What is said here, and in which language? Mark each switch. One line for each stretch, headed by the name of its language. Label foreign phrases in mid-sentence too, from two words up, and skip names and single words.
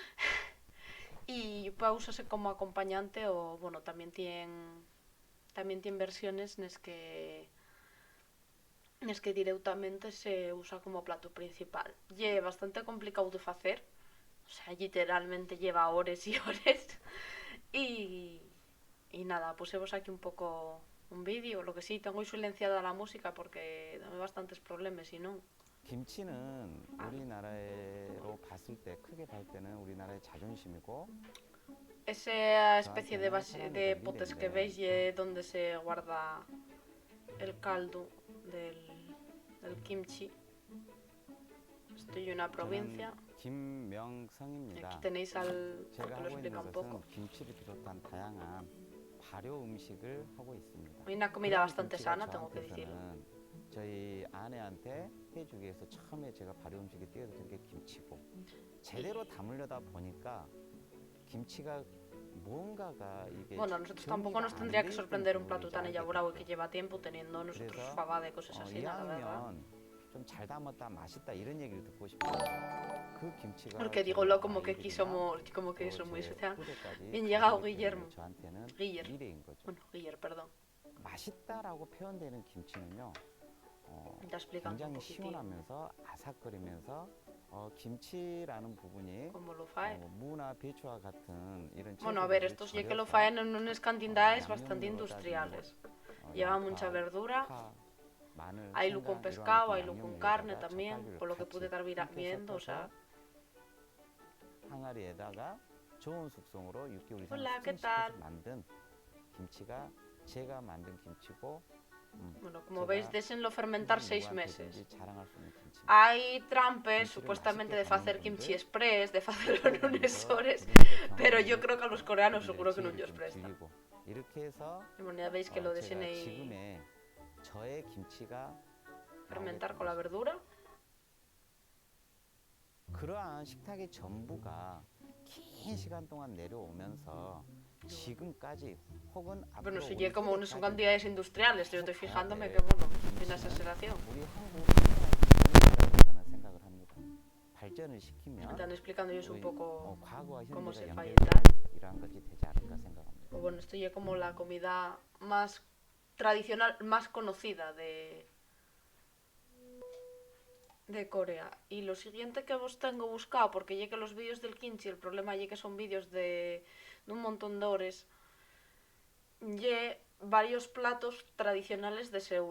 Spanish: Y puede usarse como acompañante o, bueno, también tiene versiones en las que directamente se usa como plato principal. Y es bastante complicado de hacer, o sea, literalmente lleva horas y horas. Y nada, pusemos aquí un poco un vídeo. Lo que sí, tengo silenciada la música porque da bastantes problemas, si no.
Korean: 김치는 우리나라로 봤을 때 크게 봤을 때는 우리나라의 자존심이고
Spanish: Esa especie de,
Korean: 저한테는 사랑이자
Spanish: de potes que
Korean: 미래인데
Spanish: veis es donde se guarda el caldo del kimchi. Estoy en una
Korean: 저는
Spanish: provincia. Aquí
Korean: 김명성입니다.
Spanish: tenéis al
Korean: 제가
Spanish: que lo
Korean: 하고 있는
Spanish: explica un poco.
Korean: 것은 김치를 비롯한 다양한 발효 음식을 하고 있습니다.
Spanish: Hay una comida
Korean: 그러한
Spanish: bastante
Korean: 김치가
Spanish: sana, tengo que decirlo.
Korean: 저한테서는 저희 아내한테 해주기 위해서 처음에 제가 발효 음식에 띄워줬던 게 김치고 제대로 담으려다 보니까 김치가 뭔가가 이게
Spanish: Bueno, a nosotros tampoco nos tendría que sorprender un plato tan elaborado y que lleva tiempo teniendo nosotros fabada y cosas así, la verdad.
Korean: 좀 잘 담았다 맛있다 이런 얘기를 듣고 싶어요. 그 김치가
Spanish: Porque digo lo como que como que somos muy social. Bien llegado, Guillermo.
Korean: 저한테는
Spanish: Guiller.
Korean: 미래인 거죠.
Spanish: Bueno, Guiller, perdón.
Korean: 맛있다라고 표현되는 김치는요. 굉장히 시원하면서 아삭거리면서 김치라는 부분이 무나 배추와 같은 이런
Spanish: Bueno, a ver, estos ya que lo faen en unas cantidades bastante industriales. Lleva mucha verdura. Hay lo con pescado, hay lo con carne también, por lo que pude estar viendo, o sea.
Korean: 항아리에다가 좋은 숙성으로 6개월 이상
Spanish: Hola, ¿qué
Korean: 숙성시켜서
Spanish: tal?
Korean: 만든 김치가 제가 만든 김치고
Spanish: Bueno, como veis, déjenlo fermentar 6 meses.
Korean: 자랑할 수 있는 김치.
Spanish: Hay trampes, supuestamente, de hacer kimchi express, de hacerlo en unas horas, pero yo creo que a los coreanos seguro que no ellos prestan.
Korean: 이렇게 해서
Spanish: Bueno, ya veis que lo dejen ahí
Korean: 지금의 저의 김치가
Spanish: fermentar con la verdura.
Korean: 그러한 식탁의 전부가 긴 시간 동안 내려오면서 지금까지 혹은
Spanish: Bueno,
Korean: 앞으로
Spanish: si ya como no son cantidades industriales, yo estoy fijándome que, bueno, hay una exageración.
Korean: 우리 한국 저는 생각을 합니다. 발전을 시키면
Spanish: Están explicando ellos un poco
Korean: 과거와
Spanish: cómo se
Korean: 현재가
Spanish: falla y
Korean: 연결되는
Spanish: tal.
Korean: 이러한 것이 되지 않을까 생각합니다.
Spanish: Pues bueno, esto ya es como la comida más tradicional, más conocida de Corea. Y lo siguiente que vos tengo buscado, porque ya que los vídeos del kimchi, el problema ya que son vídeos de un montón de horas, ya varios platos tradicionales de Seúl.